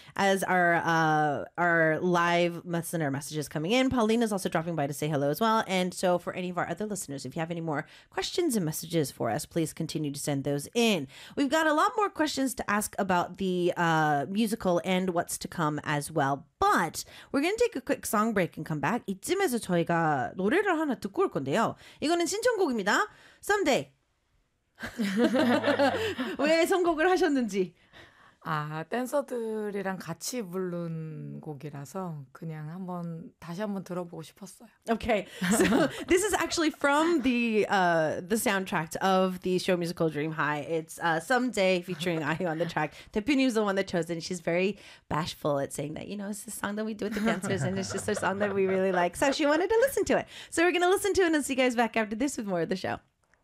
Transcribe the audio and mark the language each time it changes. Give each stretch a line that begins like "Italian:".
English: As our live listener messages coming in, Paulina is also dropping by to say hello as well. And so for any of our other listeners, if you have any more questions and messages for us, please continue to send those in. We've got a lot more questions to ask about the musical and what's to come as well. But we're going to take a quick song break and come back.
Korean: 이쯤에서 저희가 노래를 하나 듣고 올 건데요. 이거는 신청곡입니다. Someday. 왜 선곡을 하셨는지. 아, 댄서들이랑 같이 부른 곡이라서 그냥 한번 다시 한번 들어보고 싶었어요.
English: Okay. So this is actually from the soundtrack of the show musical Dream High. It's Someday featuring IU on the track. Taepyeon-im is the one that chose it, and she's very bashful at saying that, you know, it's a song that we do with the dancers and it's just a song that we really like. So she wanted to listen to it. So we're going to listen to it and see you guys back after this with more of the show.